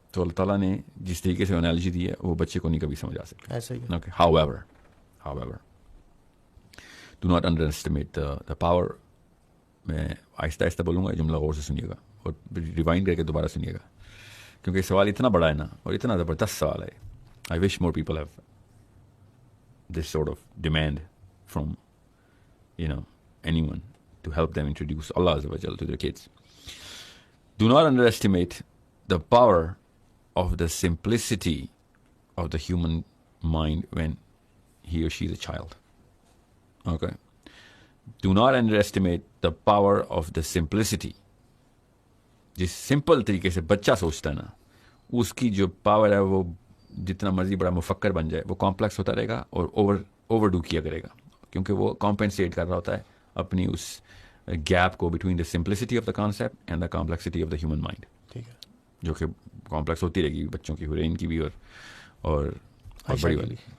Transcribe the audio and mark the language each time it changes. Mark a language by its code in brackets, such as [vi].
[ur] تو اللہ تعالیٰ نے جس طریقے سے انالوجی دی ہے وہ بچے کو نہیں کبھی سمجھ آ سکتا. ایسا ہی ہے. [en] Okay. However, do not underestimate the power. [ur] میں آہستہ آہستہ بولوں گا, جملہ غور سے سنیے گا اور ریوائنڈ کر کے دوبارہ سنیے گا, کیونکہ سوال اتنا بڑا ہے نا اور اتنا زبردست سوال ہے. [en] I wish more people have this sort of demand from anyone to help them introduce Allah Azza wa Jalla to their kids. Do not underestimate the power of the simplicity of the human mind when he or she is a child. Okay? Do not underestimate the power of the simplicity. [ur] جس simple طریقے سے بچہ سوچتا ہے نا, اس کی جو power ہے وہ جتنا مرضی بڑا مفکر بن جائے وہ کمپلیکس ہوتا رہے گا اور اوور ڈو کیا کرے گا, کیونکہ وہ کمپنسیٹ کر رہا ہوتا ہے اپنی اس گیپ کو [en] between the simplicity of the concept and the complexity of the human mind, [ur] جو کہ کمپلیکس ہوتی رہے گی بچوں کی, حرین کی بھی اور بڑی والی